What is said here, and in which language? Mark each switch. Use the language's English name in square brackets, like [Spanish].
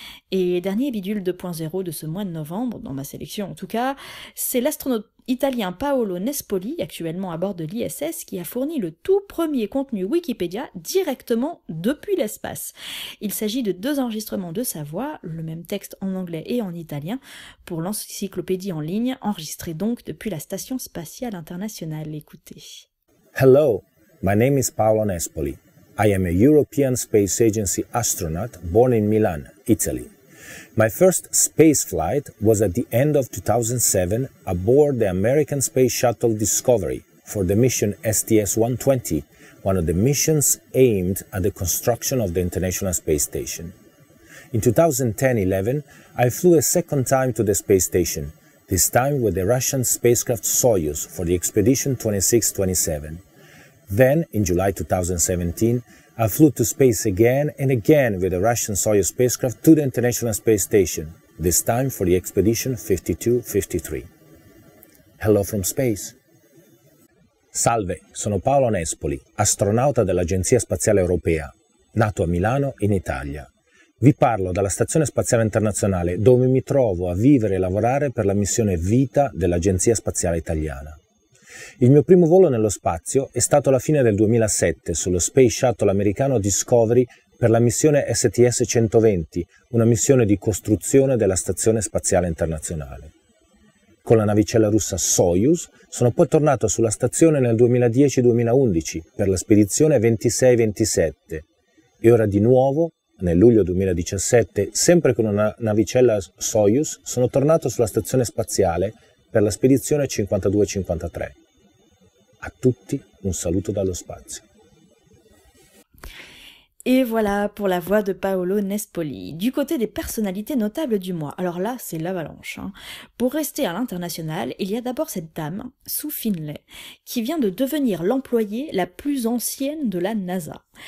[French] Et dernier bidule 2.0 de ce mois de novembre, dans ma sélection en tout cas, c'est l'astronaute italien Paolo Nespoli, actuellement à bord de l'ISS, qui a fourni le tout premier contenu Wikipédia directement depuis l'espace. Il s'agit de 2 enregistrements de sa voix, le même texte en anglais et en italien, pour l'encyclopédie en ligne, enregistrée donc depuis la Station spatiale internationale. Écoutez. [English] Hello, my name is Paolo Nespoli. I am a European Space Agency astronaut born in Milan, Italy. My first space flight was at the end of 2007 aboard the American Space Shuttle Discovery for the mission STS-120, one of the missions aimed at the construction of the International Space Station. In 2010-11, I flew a second time to the space station, this time with the Russian spacecraft Soyuz for the Expedition 26-27. Then, in July 2017, I flew to space again and again with the Russian Soyuz spacecraft to the International Space Station, this time for the Expedition 52-53. Hello from space. [Italian] Salve, sono Paolo Nespoli, astronauta dell'Agenzia Spaziale Europea, nato a Milano, in Italia. Vi parlo dalla Stazione Spaziale Internazionale, dove mi trovo a vivere e lavorare per la missione Vita dell'Agenzia Spaziale Italiana. Il mio primo volo nello spazio è stato alla fine del 2007 sullo Space Shuttle americano Discovery per la missione STS-120, una missione di costruzione della Stazione Spaziale Internazionale. Con la navicella russa Soyuz sono poi tornato sulla stazione nel 2010-2011 per la spedizione 26-27 e ora di nuovo, nel luglio 2017, sempre con una navicella Soyuz, sono tornato sulla stazione spaziale per la spedizione 52-53. A tutti un saluto dallo spazio. [French] Et voilà pour la voix de Paolo Nespoli. Du côté des personnalités notables du mois, alors là, c'est l'avalanche. Pour rester à l'international, il y a d'abord cette dame, Sue Finlay, qui vient de devenir l'employée la plus ancienne de la NASA.